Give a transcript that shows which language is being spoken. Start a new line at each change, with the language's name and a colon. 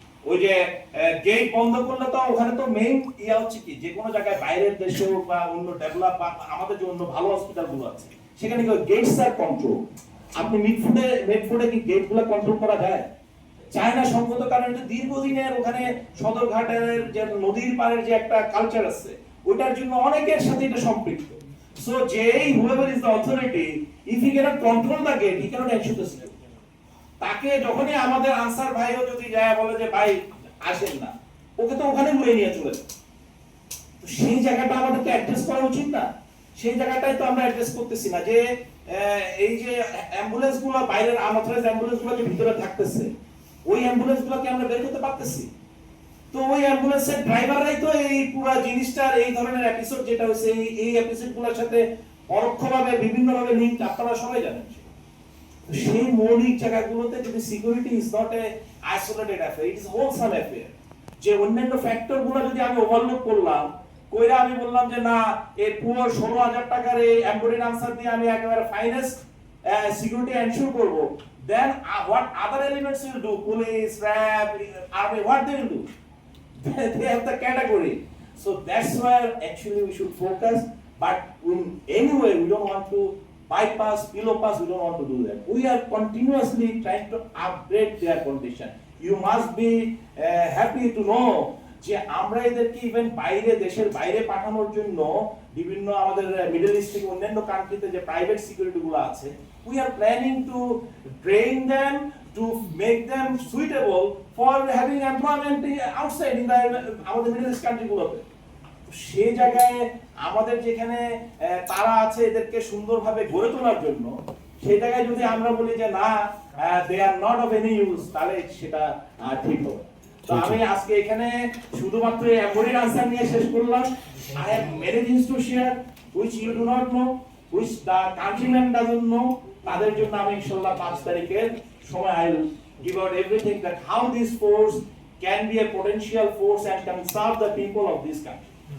Bangla: ওই যে গেট বন্ধ করলে তো ওখানে তো মেইন ইয়া হচ্ছে কি, যে কোনো জায়গায় বাইরের দেশে বা অন্য ডেভেলপ বা আমাদের যে অন্য ভালো হসপিটালগুলো আছে সেখানে কি গেটস আর কন্ট্রোল। আপনি মিডফুডে কি গেটগুলো কন্ট্রোল করা যায়? চায়না সঙ্গত কারণে দীর্ঘদিনের ওখানে সদরঘাটের যে নদীর পাড়ের যে একটা কালচার আছে, ওটার জন্য অনেকের সাথে এটা সম্পৃক্ত।
English: So whoever is the authority, if he cannot control the gate, he cannot ensure the security.
Bangla: তাকে যখনই আমাদের আনসার ভাইও যদি যায় বলে যে ভাই আসেন না, ওকে তো ওখানে লয়ে নিয়ে চলে যায়। তো সেই জায়গাটা আমাদেরকে অ্যাড্রেস করা উচিত না? সেই জায়গাটাই তো আমরা অ্যাড্রেস করতেছি না, যে এই যে অ্যাম্বুলেন্সগুলো বাইরের আনঅথরাইজড অ্যাম্বুলেন্সগুলো যে ভিতরে থাকতেছে, ওই অ্যাম্বুলেন্সগুলোকে আমরা বের করতে পারতেছি? তো ওই অ্যাম্বুলেন্সের ড্রাইভাররাই তো এই পুরো জিনিসটার এই ধরনের এপিসোড যেটা হচ্ছে এই এপিসোডগুলোর সাথে পরোক্ষভাবে বিভিন্নভাবে লিংক, আপনারা সবাই জানেন। সেই মৌলিক জায়গাগুলোতে যদি
English: security is not a isolated affair, it is wholesome affair,
Bangla: যে অন্যান্য ফ্যাক্টরগুলো যদি আমি ওভারলুক করলাম, কইরা আমি বললাম যে না এই পুরো 16,000 টাকার এই এমবডিড আনসার দিয়ে আমি একেবারে ফাইনেস্ট সিকিউরিটি এনশিওর করব,
English: then what other elements will do? Police, RAB, army, what they will do? They have the category. So that's where actually we should focus, but in any way we don't want to bypass, below pass, we don't want to do that. We are continuously trying to upgrade their condition. You must be happy to know
Bangla: যে আমরা এদেরকে even বাইরে, দেশের বাইরে পাঠানোর জন্য বিভিন্ন আমাদের মিডল ইস্ট থেকে অন্যান্য কান্ট্রিতে যে প্রাইভেট সিকিউরিটি গুলো আছে,
English: we are planning to train them to make them suitable for having employment outside in the
Bangla: আমাদের মিডল ইস্ট কান্ট্রি গুলোতে। সেই জায়গায় আমাদের যেখানে তারা আছে এদেরকে সুন্দরভাবে গড়ে তোলার জন্য, সেই জায়গায় যদি আমরা বলি যে না
English: they are not of any use,
Bangla: তাহলে সেটা ঠিক হবে। তো আমি আজকে এখানে শুধুমাত্র এমবডিড আনসার নিয়ে শেষ করলাম।
English: I have many things to share which you do not know, which the countryman doesn't know.
Bangla: তাদের জন্য আমি ইনশাআল্লাহ 5 তারিখের সময়
English: I will give out everything that how this force can be a potential force and can serve the people of this country.